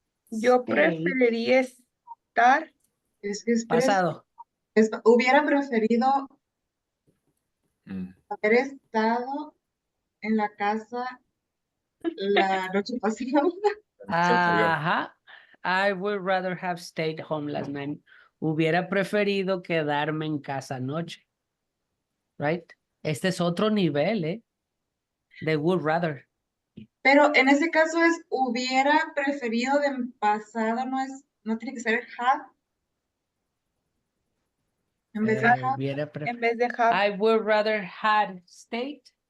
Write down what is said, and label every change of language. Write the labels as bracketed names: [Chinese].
[Spanish] Yo [English] Stayed, [Spanish] preferiría estar. es que pasado. hubiera preferido Mm. haber estado en la casa la noche pasada. Ajá. [English] I would rather have stayed home last night. [Spanish] Hubiera preferido quedarme en casa anoche. [English] Right? [Spanish] Este es otro nivel, ¿eh? De would rather. Pero en ese caso es hubiera preferido de pasado, no tiene que ser el have. En vez de have. Hubiera En vez de have. [English] I would rather had stayed.